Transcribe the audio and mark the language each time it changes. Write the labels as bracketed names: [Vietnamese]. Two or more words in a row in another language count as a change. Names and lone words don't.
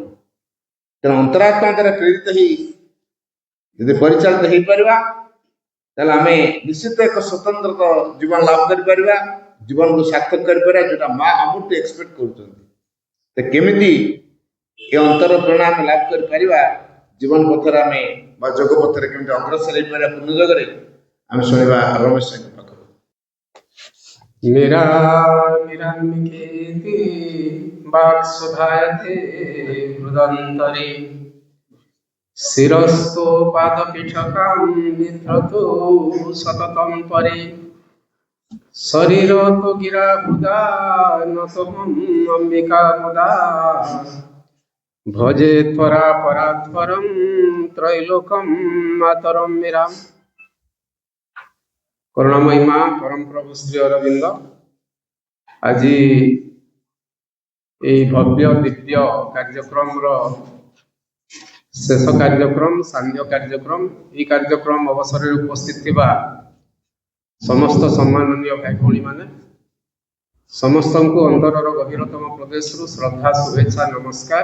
[Odia] ତେଣୁ ଅନ୍ତରାତ୍ମା ଦ୍ୱାରା ପ୍ରେରିତ ହେଇ ଯଦି ପରିଚାଳିତ ହେଇପାରିବା ତାହେଲେ ଆମେ ନିଶ୍ଚିତ ଏକ ସ୍ୱତନ୍ତ୍ର ଜୀବନ ଲାଭ କରିପାରିବା, ଜୀବନକୁ ସାର୍ଥକ କରିପାରିବା, ଯୋଉଟା ମା ଆମଠୁ ଏକ୍ସପେକ୍ଟ କରୁଛନ୍ତି। ତ କେମିତି ଏ ଅନ୍ତର ପ୍ରେରଣା ଆମେ ଲାଭ କରିପାରିବା, ଜୀବନ ପଥରେ ଆମେ ବା ଯୋଗ ପଥରେ କେମିତି ଅଗ୍ରସର ହେଇପାରିବା ପୂର୍ଣ୍ଣ ଯୋଗରେ, ଆମେ ଶୁଣିବା ରମେଶ ସାଙ୍କ ପାଖରୁ। [Sanskrit] निरामिकेति वाक्सुधायते हृदन्तरे शिरस्तो पादपीठकां बिभ्रतो सततं परे शरीर तो गिरा हृदा न तोहम् अम्बिका मुदा भजे त्वरा परात्परं त्रैलोकं मातरं मीराम्। [Odia] କରୁଣାମୟୀ ମା ପରମ ପ୍ରଭୁ ଶ୍ରୀ ଅରବିନ୍ଦ ଆଜି এই ଭବ୍ୟ ଦିବ୍ୟ କାର୍ଯ୍ୟକ୍ରମର ଶେଷ କାର୍ଯ୍ୟକ୍ରମ, ସାନ୍ଧ୍ୟ କାର୍ଯ୍ୟକ୍ରମ, এই କାର୍ଯ୍ୟକ୍ରମ ଅବସରରେ ଉପସ୍ଥିତ ଥିବା ସମସ୍ତ ସମ୍ମାନନୀୟ ଭାଇ ଭଉଣୀମାନେ, ସମସ୍ତଙ୍କୁ ଅନ୍ତରର ଗଭୀରତମ ପ୍ରଦେଶରୁ ଶ୍ରଦ୍ଧା, ଶୁଭେଚ୍ଛା, ନମସ୍କାର।